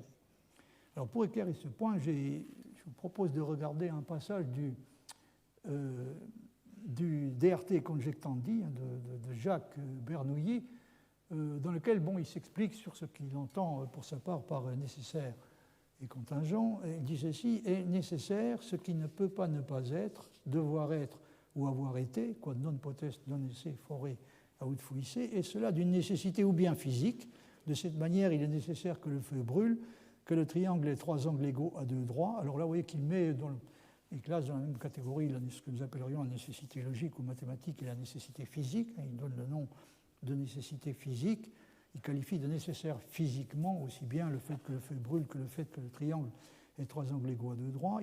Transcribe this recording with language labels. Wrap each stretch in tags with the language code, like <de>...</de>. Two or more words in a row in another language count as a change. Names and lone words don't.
<fr>Alors pour éclairer ce point, je vous propose de regarder un passage du DRT Conjectandi de Jacques Bernoulli, dans lequel il s'explique sur ce qu'il entend pour sa part par nécessaire et contingent. Il dit ceci: est nécessaire ce qui ne peut pas ne pas être, devoir être ou avoir été,</fr> <la>quod non potest non esse fore aut fuisse,</la> <fr>et cela d'une nécessité ou bien physique. De cette manière, il est nécessaire que le feu brûle, que le triangle ait trois angles égaux à deux droits. Alors là, vous voyez qu'il met il classe dans la même catégorie ce que nous appellerions la nécessité logique ou mathématique et la nécessité physique. Il donne le nom de nécessité physique. Il qualifie de nécessaire physiquement aussi bien le fait que le feu brûle que le fait que le triangle ait trois angles égaux à deux droits.</fr>